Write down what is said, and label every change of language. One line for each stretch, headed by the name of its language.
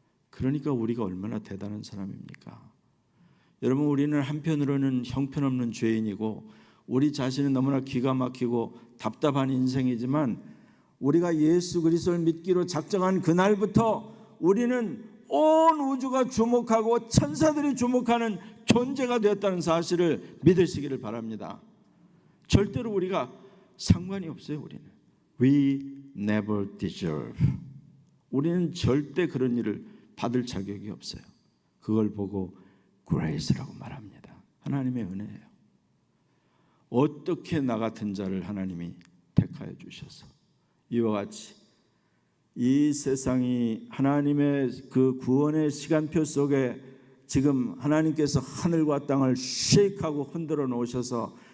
Korean: 그러니까 우리가 얼마나 대단한 사람입니까? 여러분, 우리는 한편으로는 형편없는 죄인이고 우리 자신은 너무나 기가 막히고 답답한 인생이지만, 우리가 예수 그리스도를 믿기로 작정한 그날부터 우리는 온 우주가 주목하고 천사들이 주목하는 존재가 되었다는 사실을 믿으시기를 바랍니다. 절대로 우리가 상관이 없어요.
English: 우리는 We never deserve.
Korean: 우리는 절대 그런 일을 받을 자격이 없어요. 그걸 보고 grace라고 말합니다. 하나님의 은혜예요. 어떻게 나 같은 자를 하나님이 택하여 주셔서 이와 같이 이 세상이 하나님의 그 구원의 시간표 속에 지금 하나님께서 하늘과 땅을 쉐이크하고 흔들어 놓으셔서